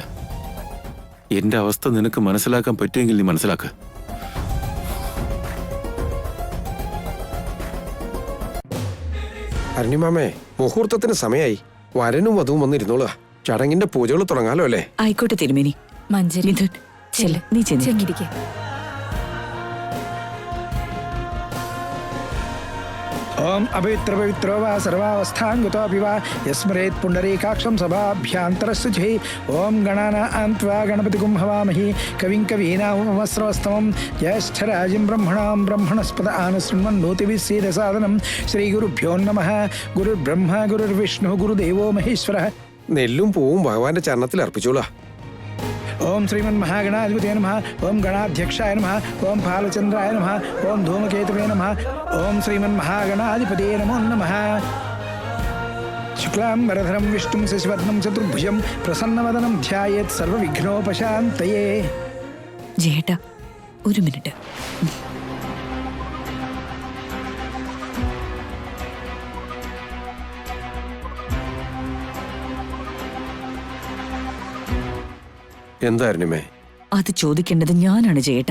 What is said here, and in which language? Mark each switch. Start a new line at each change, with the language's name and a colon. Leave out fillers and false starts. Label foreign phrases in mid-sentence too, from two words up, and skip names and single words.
Malayalam: എന്റെ അവസ്ഥ നിനക്ക് മനസ്സിലാക്കാൻ പറ്റുമെങ്കിൽ നീ മനസ്സിലാക്ക. അരുണിമാമേ, മുഹൂർത്തത്തിന് സമയായി. വരനും വധുവും വന്നിരുന്നോളുക. ചടങ്ങിന്റെ പൂജകൾ തുടങ്ങാലോ അല്ലേ? ആയിക്കോട്ടെ തിരുമേനി. മഞ്ജരി മിഥുൻ, ചെല്ല്, നീ ചെന്ന്. ചെന്നിരിക്കെ.
Sanskrit: ओम अपवित्र पवित्रो वा सर्वावस्थांगतोऽपि वा यस्मरेत् पुण्डरीकाक्षं सभाभ्यान्तरस्सुचि ओम गणानां त्वा गणपतिगुं हवामहि कविं कवीनामुपमस्रवस्तमं ज्येष्ठराजं ब्रह्मणां ब्रह्मणस्पद आनशृण्वन्नोतिभिः सीदसादनं श्रीगुरुभ्यो नमः. गुरुर्ब्रह्मा गुरुर्विष्णुः गुरुदेवो महेश्वरः.
Malayalam: നെല്ലും പൂവും ഭഗവാന്റെ ചരണത്തിൽ അർപ്പിച്ചോളാ.
Sanskrit: ओम श्रीमन्महागणाधिपतये नमः. ओम गणाध्यक्षाय नमः. ओम फालचंद्राय नमः. ओम धूमकेतवे नमः. ओम श्रीमन्महागणाधिपतये नमो नमः. शुक्लांबरधरं विष्णुं शशिवर्णं चतुर्भुजं प्रसन्नवदनं ध्यायेत् सर्वविघ्नोपशान्तये.
Malayalam: ജയേട്ടാ, ഒരു മിനിറ്റ്. എന്താ അരുണിമേ? അത് ചോദിക്കേണ്ടത് ഞാനാണ് ജയേട്ടാ.